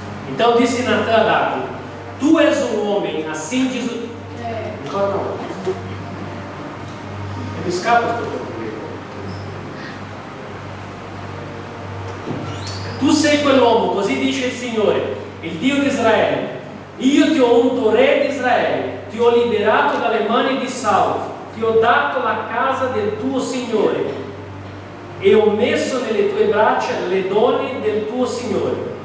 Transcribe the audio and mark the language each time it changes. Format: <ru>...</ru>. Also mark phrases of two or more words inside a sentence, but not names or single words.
<pt>Então disse Natã a Davi: tu és um homem, assim diz o... Não. Me escapa do teu comigo.</pt> <it>Tu sei quell'uomo, così dice il Signore, il Dio di Israele. Io ti ho unto re di Israele, ti ho liberato dalle mani di Saulo, ti ho dato la casa del tuo Signore e ho messo nelle tue braccia le donne del tuo Signore.</it>